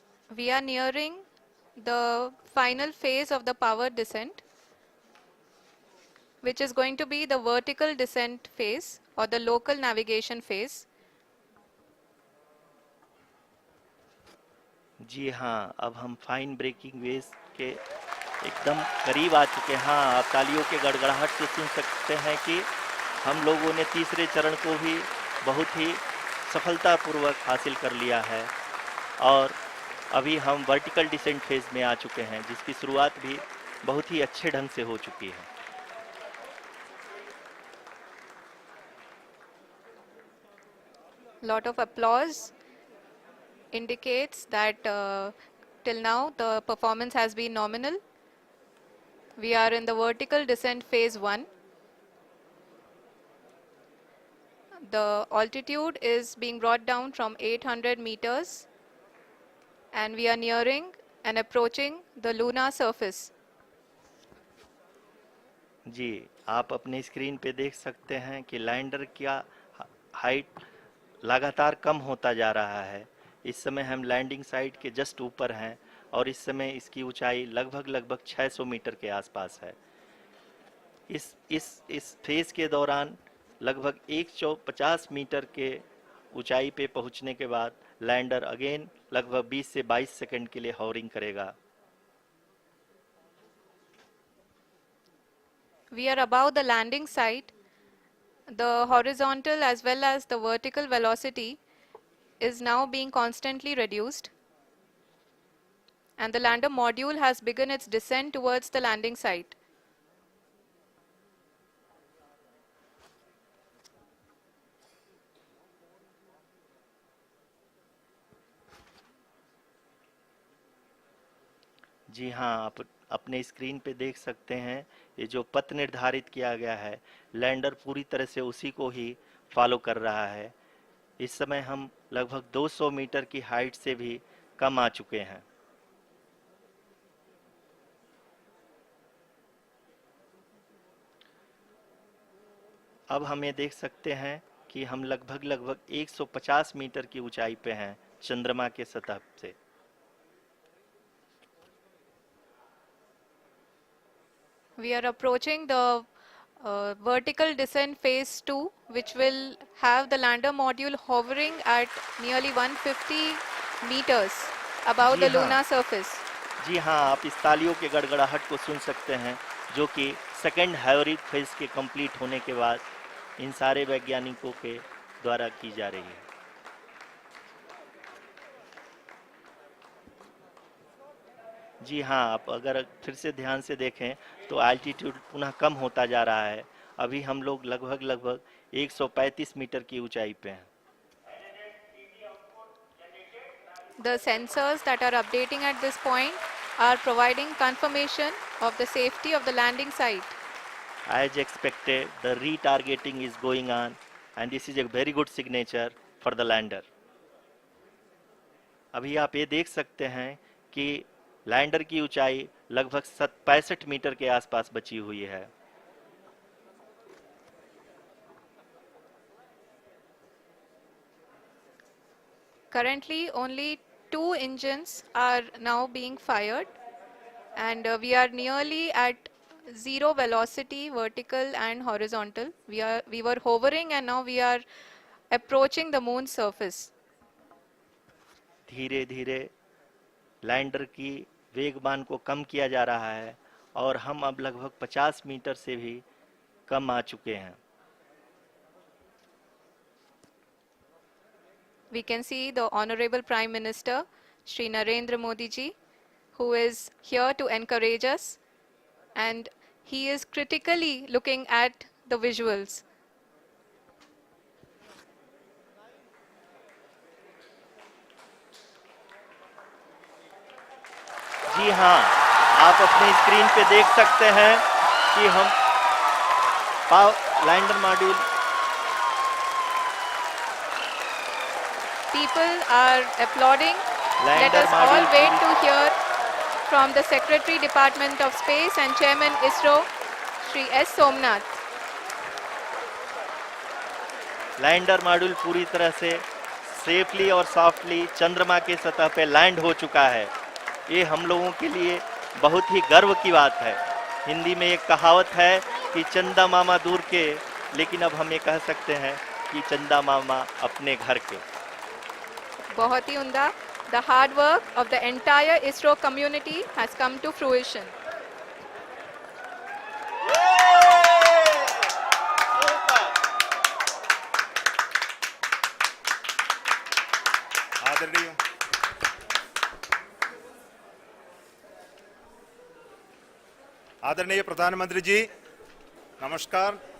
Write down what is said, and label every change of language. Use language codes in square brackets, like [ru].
[en] We are nearing the final phase of the power descent, which is going to be the vertical descent phase or the local navigation phase. [hi] जी हाँ, अब हम fine breaking wave के एकदम करीब आ चुके हैं। हाँ, आप तालियों के गड़गड़ाहट से सुन सकते हैं कि हम लोगों ने तीसरे चरण को भी बहुत ही सफलतापूर्वक हासिल कर लिया है और अभी हम वर्टिकल डिसेंट फेज में आ चुके हैं, जिसकी शुरुआत भी बहुत ही अच्छे ढंग से हो चुकी है। [en] Lot of applause indicates that till now the performance has been nominal. We are in the vertical descent phase 1. The altitude is being brought down from 800 meters and we are nearing and approaching the lunar surface. [hi] जी, आप अपने screen पे देख सकते हैं कि lander का height लगातार कम होता जा रहा है। इस समय हम लैंडिंग साइट के जस्ट ऊपर हैं और इस समय इसकी ऊंचाई लगभग 600 मीटर के आसपास है। इस फेज के दौरान लगभग 150 मीटर के ऊंचाई पे पहुंचने के बाद लैंडर अगेन लगभग 20 से 22 सेकंड के लिए हॉवरिंग करेगा। [en] We are above the landing site. The horizontal as well as the vertical velocity is now being constantly reduced, and the lander module has begun its descent towards the landing site. [hi] जी हाँ, आप अपने screen पे देख सकते हैं ये जो पथ निर्धारित किया गया है, लैंडर पूरी तरह से उसी को ही फॉलो कर रहा है। इस समय हम लगभग 200 मीटर की हाइट से भी कम आ चुके हैं। अब हम ये देख सकते हैं कि हम लगभग 150 मीटर की ऊंचाई पे हैं चंद्रमा के सतह से। [en] We are approaching the vertical descent phase 2, which will have the lander module hovering at nearly 150 meters above [hi] ji [en] the [hi] हाँ, [en] lunar surface. [hi] जी हाँ, आप इस तालियों के गड़गड़ाहट को सुन सकते हैं जो कि सेकंड हैवरिक फेज के कंप्लीट होने के बाद इन सारे वैज्ञानिकों के द्वारा की जा रही है। जी हाँ, आप अगर फिर से ध्यान से देखें तो एल्टीट्यूड पुनः कम होता जा रहा है। अभी हम लोग लगभग 135 मीटर की ऊंचाई पे हैं। [en] The sensors that are updating at this point are providing confirmation of the safety of the landing site. As expected, the retargeting is going on and this is a very good signature for the lander. [hi] अभी आप ये देख सकते हैं कि lander की ऊंचाई लगभग 65 मीटर के आसपास बची हुई है। [en] Currently, only 2 engines are now being fired, and we are nearly at zero velocity, vertical and horizontal. We were hovering, and now we are approaching the moon's surface. [hi] धीरे धीरे लैंडर की वेगमान को कम किया जा रहा है और हम अब लगभग 50 मीटर से भी कम आ चुके हैं। [en] We can see the Honorable Prime Minister, Shri Narendra Modi ji, who is here to encourage us, and he is critically looking at the visuals. [hi] जी हाँ, आप अपने स्क्रीन पे देख सकते हैं कि हम lander module [en] People are applauding. Let [hi] lander [en] us all [hi] module [en] wait to hear from the Secretary Department of Space and Chairman ISRO, Shri S. Somnath. [hi] Lander module पूरी तरह से सेफली और सॉफ्टली चंद्रमा के सतह पे लैंड हो चुका है। ये हम लोगों के लिए बहुत ही गर्व की बात है। हिंदी में एक कहावत है कि चंदा मामा दूर के, लेकिन अब हम ये कह सकते हैं कि चंदा मामा अपने घर के। बहुत ही उम्दा. [en] The hard work of the entire ISRO community has come to fruition. [hi] आदरणीय आदरणीय प्रधानमंत्री जी, नमस्कार.